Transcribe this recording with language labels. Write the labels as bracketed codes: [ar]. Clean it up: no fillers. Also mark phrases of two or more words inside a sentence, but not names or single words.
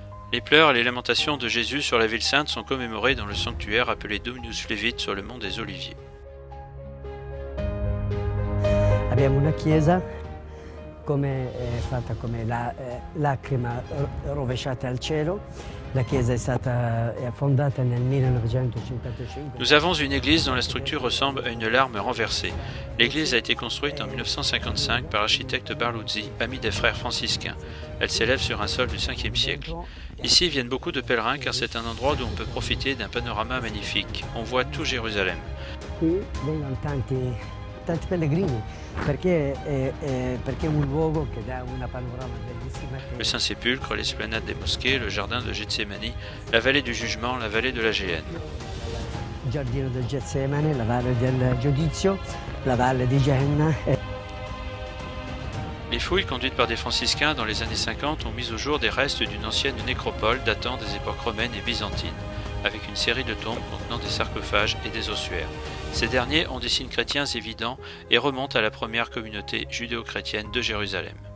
[fr] Les pleurs et les lamentations de Jésus sur la ville sainte sont commémorés dans le sanctuaire appelé Dominus Flevit sur le mont des Oliviers. [it] Abbiamo una chiesa fatta come la lacrima rovesciata al cielo. La chiesa è fondata nel 1955. [fr] Nous avons une église dont la structure ressemble à une larme renversée. L'église a été construite en 1955 par l'architecte Barluzzi, ami des frères franciscains. Elle s'élève sur un sol du 5e siècle. Ici viennent beaucoup de pèlerins car c'est un endroit d'où on peut profiter d'un panorama magnifique. On voit tout Jérusalem. [it] Qui vengono tanti pellegrini perché è un luogo che dà una panorama bellissima. [fr] Le Saint-Sépulcre, l'esplanade des mosquées, le jardin de Gethsémani, la vallée du jugement, la vallée de la Géhenne. [it] Il giardino del Getsemane, la valle del giudizio, la valle di Genna. [fr] Les fouilles conduites par des franciscains dans les années 50 ont mis au jour des restes d'une ancienne nécropole datant des époques romaines et byzantines, avec une série de tombes contenant des sarcophages et des ossuaires. Ces derniers ont des signes chrétiens évidents et remontent à la première communauté judéo-chrétienne de Jérusalem.